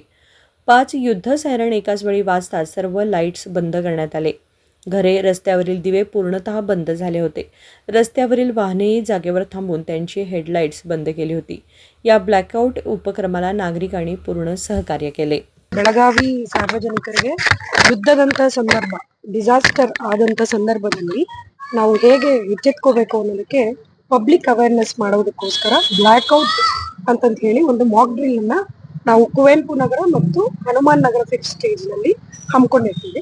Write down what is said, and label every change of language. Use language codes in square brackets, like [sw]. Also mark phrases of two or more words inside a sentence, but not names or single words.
[mr] 5 युद्ध सायरन एकाच वेळी वाजताच सर्व लाईट्स बंद करण्यात आले. घरे, रस्त्यावरील दिवे पूर्णतः बंद झाले होते. रस्त्यावरील वाहनेही जागेवर थांबून त्यांची हेडलाईट्स बंद केली होती. या ब्लॅकआउट उपक्रमाला नागरिकांनी पूर्ण सहकार्य केले. [kn] ಬೆಳಗಾವಿ ಸಾರ್ವಜನಿಕರಿಗೆ ಯುದ್ಧದಂತ ಸಂದರ್ಭ, ಡಿಸಾಸ್ಟರ್ ಆದಂತ ಸಂದರ್ಭದಲ್ಲಿ ನಾವು ಹೇಗೆ ಎಚ್ಚೆತ್ಕೋಬೇಕು ಅನ್ನೋದಕ್ಕೆ [en] public awareness [kn] ಮಾಡೋದಕ್ಕೋಸ್ಕರ ಬ್ಲ್ಯಾಕ್ಔಟ್ ಅಂತಂತ ಹೇಳಿ ಒಂದು [en] mock drill [kn] ಅನ್ನ ನಾವು ಕುವೆಂಪು ನಗರ ಮತ್ತು ಹನುಮಾನ್ ನಗರ [en] fifth stage [kn] ನಲ್ಲಿ ಹಮ್ಮಿಕೊಂಡಿರ್ತೀವಿ.